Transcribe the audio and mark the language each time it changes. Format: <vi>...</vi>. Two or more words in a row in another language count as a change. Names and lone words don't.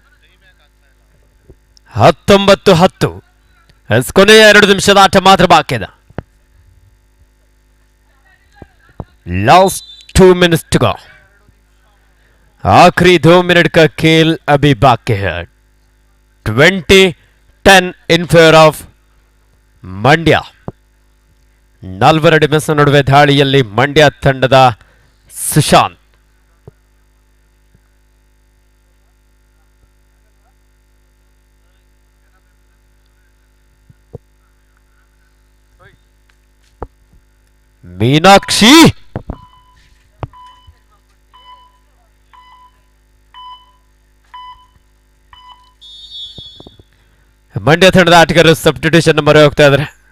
<kn>19-10. ಕೊನೆಯ 2 ನಿಮಿಷದ ಆಟ ಮಾತ್ರ ಬಾಕಿ ಇದೆ.</kn> <en>last 2 minutes to go.</en> <hi>आखिरी 2 मिनट का खेल अभी बाकी है.</hi> <en>20-10 in favour of ಮಂಡ್ಯ.</en> <kn>4 ಡಿಫೆನ್ಸ್ ನಡುವೆ ದಾಳಿಯಲ್ಲಿ ಮಂಡ್ಯ ತಂಡದ ಸುಶಾಂತ್. ಮೀನಾಕ್ಷಿ, ಮಂಡ್ಯ ತಂಡದ ಆಟಗಾರರು ಸಬ್ಸ್ಟಿಟ್ಯೂಷನ್ ಮೊರೆ ಹೋಗ್ತಾ ಇದ್ದಾರೆ.</kn>